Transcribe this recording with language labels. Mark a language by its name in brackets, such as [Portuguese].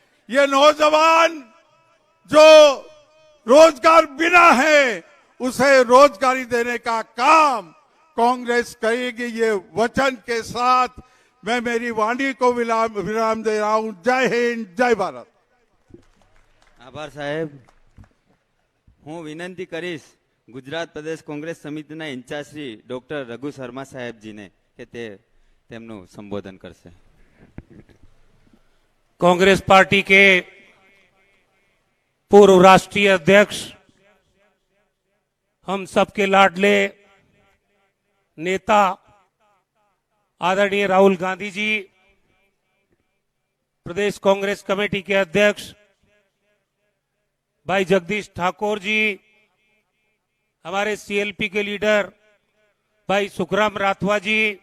[Hindi] ये नौजवान जो रोजगार बिना है, उसे रोजगारी देने का काम कांग्रेस करेगी। ये वचन के साथ मैं मेरी वाणी को विराम दे रहा हूं। जय हिंद, जय भारत। [Gujarati] આભાર સાહેબ. હું વિનંતી કરીશ ગુજરાત પ્રદેશ કોંગ્રેસ સમિતિના ઇન્ચાર્જ શ્રી ડોક્ટર રઘુ શર્મા સાહેબજીને કે તે તેમનું સંબોધન કરશે. [Hindi] कांग्रेस पार्टी के पूर्व राष्ट्रीय अध्यक्ष, हम सबके लाडले नेता आदरणीय राहुल गांधी जी, प्रदेश कांग्रेस कमेटी के अध्यक्ष भाई जगदीश ठाकुर जी, हमारे सीएलपी के लीडर भाई सुखराम राठवा जी,